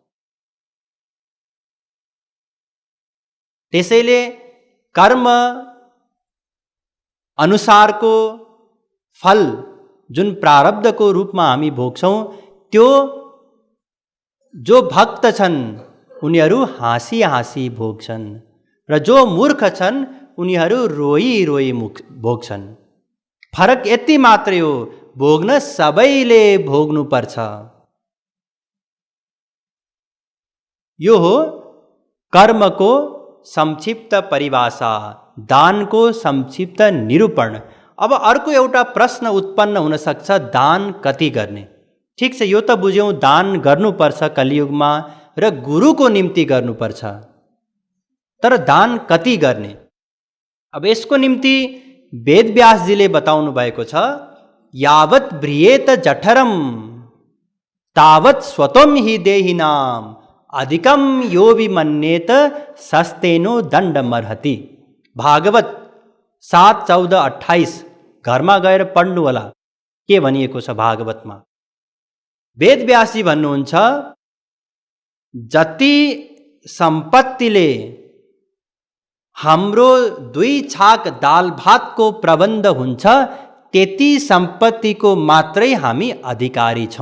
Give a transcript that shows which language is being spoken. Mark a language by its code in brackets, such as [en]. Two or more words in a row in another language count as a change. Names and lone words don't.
[ne] त्यसैले कर्म अनुसारको फल जुन प्रारब्धको रूपमा हामी भोग्छौँ, त्यो जो भक्त छन् उनीहरू हाँसी हाँसी भोग्छन्, र जो मूर्ख छन् उनीहरू रोई रोई भोग्छन्। फरक यति मात्रै हो, भोग्न सबैले भोग्नुपर्छ। यो हो कर्मको संक्षिप्त परिभाषा, दानको संक्षिप्त निरूपण। अब अर्को एउटा प्रश्न उत्पन्न हुन सक्छ, दान कति गर्ने? ठिक छ, यो त बुझ्यौँ, दान गर्नुपर्छ कलियुगमा र गुरुको निम्ति गर्नुपर्छ, तर दान कति गर्ने? अब यसको निम्ति वेदव्यासजीले बताउनु भएको छ, [sa] यावत् ब्रियेत जठरम तावत् स्वतम हि देहिनाम अधिकम यो विमन्येत सस्तेनो दण्डमर्हति। [ne] भागवत 7:14-28 घरमा गएर पढ्नु होला के भनिएको छ भागवतमा। वेदव्यासजी भन्नुहुन्छ, जति सम्पत्तिले हाम्रो 2 छाक दाल भातको प्रबन्ध हुन्छ त्यति सम्पत्तिको मात्रै हामी अधिकारी छौँ।